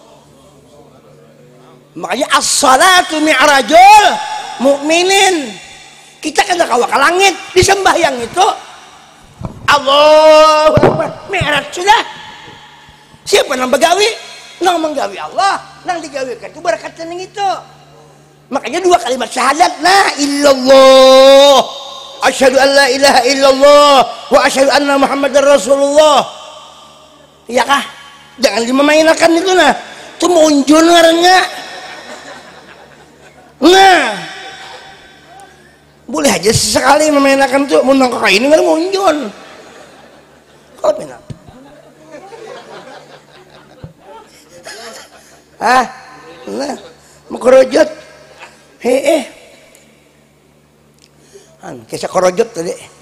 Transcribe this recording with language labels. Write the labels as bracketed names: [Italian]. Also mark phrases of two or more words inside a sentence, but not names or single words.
[Banjar] Makanya [Arabic] الصلاة معراج المؤمنين. [Banjar] Kita kan kawa ke langit di sembahyang itu. [Arabic] الله أكبر, [Banjar] mi'raj sudah. Siapa nang begawi? Nang menggawi Allah, nang digawikan itu berkatan yang itu. Makanya dua kalimat syahadat, [Arabic] لا إلا الله أشهد أن لا إله إلا الله وأشهد أن محمدا رسول الله. [Banjar] Iya kah? Jangan dimainkan itu nah. Itu munjul ngarannya. Nah, boleh aja sesekali memainkan tuh mau nongkrong kayak ini nggak munjul. Kalau benar, nah, mau kerojot, kisah kerojot tadi.